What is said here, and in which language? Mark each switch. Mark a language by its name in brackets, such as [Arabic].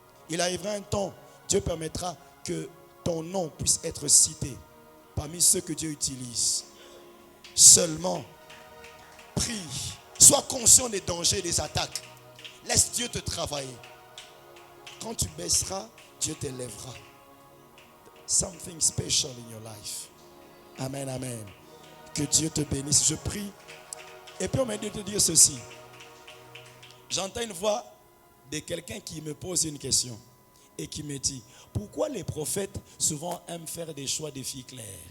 [French] Il arrivera un temps, Dieu permettra que ton nom puisse être cité parmi ceux que Dieu utilise. Seulement, prie, sois conscient des dangers, des attaques. Laisse Dieu te travailler. Quand tu baisseras, Dieu t'élèvera. [English] Something special in your life. [French] Amen, amen. Que Dieu te bénisse. Je prie. Et puis on m'a dit de te dire ceci. J'entends une voix de quelqu'un qui me pose une question et qui me dit, pourquoi les prophètes souvent aiment faire des choix de filles claires?